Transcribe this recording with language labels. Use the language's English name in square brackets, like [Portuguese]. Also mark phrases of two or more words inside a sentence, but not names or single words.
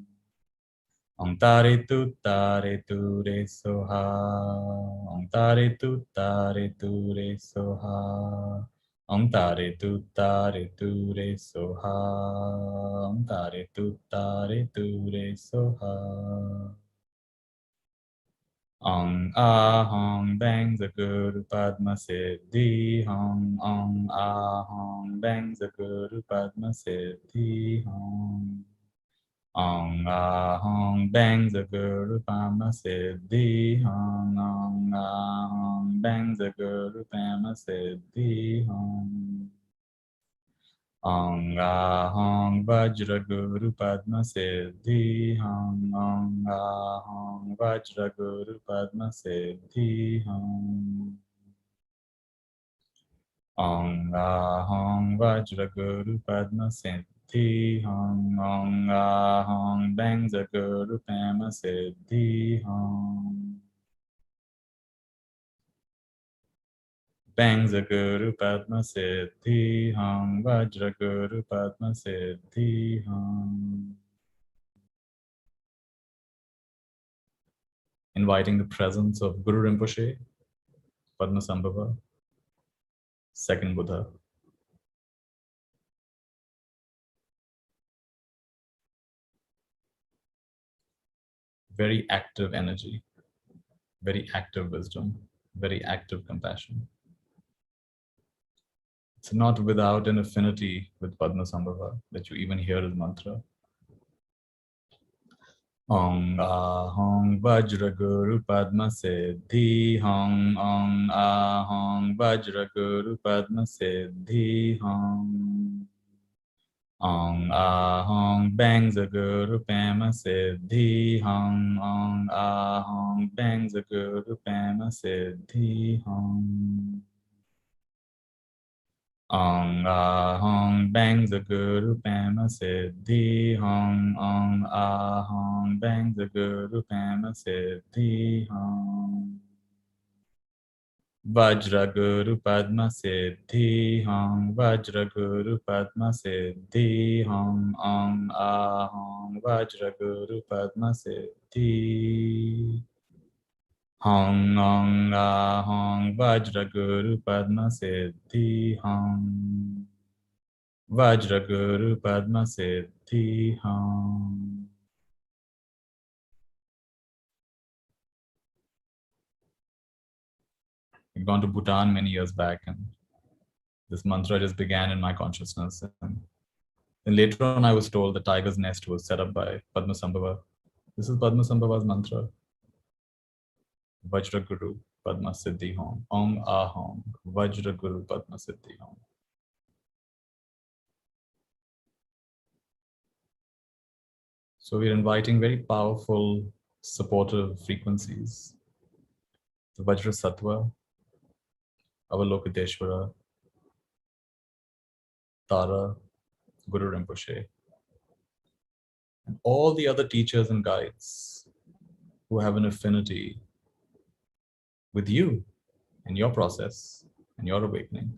[Sanskrit] ओं तारे तु रे सोहा, ओं तारे तु रे सोहा. ओं तु रे सोहा, ओं तु रे सोहा. ओङ् अहोङ् बङ् द गुरु पद्म सिद्धि होङ्. ओङ् अहोङ् बङ् द गुरु पद्म सिद्धि होङ्. ओङ् अहोङ् बङ् द गुरु पद्म सिद्धि होङ्. ओङ् अहोङ् बङ् द गुरु पद्म सिद्धि होङ्. ओङ् अहोङ् वज्र गुरु पद्म सिद्धि होङ्. ओङ् अहोङ् वज्र गुरु पद्म सिद्धि होङ्. ओङ् अहोङ् वज्र गुरु पद्म सिद्धि होङ्. ओङ् अहोङ् बङ्ज गुरु पद्म सिद्धि होङ्. बङ्ज गुरु पद्म सिद्धि होङ्. वज्र गुरु पद्म सिद्धि होङ्. [English] Inviting the presence of Guru Rinpoche, Padmasambhava, second Buddha. Very active energy, very active wisdom, very active compassion. It's not without an affinity with Padmasambhava that you even hear his mantra. [Sanskrit] ओङ् अहोङ् वज्र गुरु पद्म सिद्धि होङ्. ओङ् अहोङ् वज्र गुरु पद्म सिद्धि होङ्. ओङ् अहोङ् बङ्ज गुरु पद्म सिद्धि होङ्. ओङ् अहोङ् बङ्ज गुरु पद्म सिद्धि होङ्. ओङ् अहोङ् बङ् द गुरु पम सिद्धि होङ्. ओङ् अहोङ् बङ् द गुरु पम सिद्धि होङ्. वज्र गुरु पद्म सिद्धि होङ्. वज्र गुरु पद्म सिद्धि होङ्. ओङ् अहोङ् वज्र गुरु पद्म सिद्धि होङ्. ओङ् अहोङ् वज्र गुरु पद्म सिद्धि होङ्. वज्र गुरु पद्म सिद्धि हुं. [English] I've gone to Bhutan many years back, and this mantra just began in my consciousness. And then later on, I was told the tiger's nest was set up by Padmasambhava. This is Padmasambhava's mantra. [Sanskrit] वज्र गुरु पद्म सिद्धि हुं. ओं अहों. वज्र गुरु पद्म सिद्धि हुं. [English] So we're inviting very powerful, supportive frequencies. The Vajra Sattva, Avalokiteshwara, Tara, Guru Rinpoche, and all the other teachers and guides who have an affinity with you and your process and your awakening.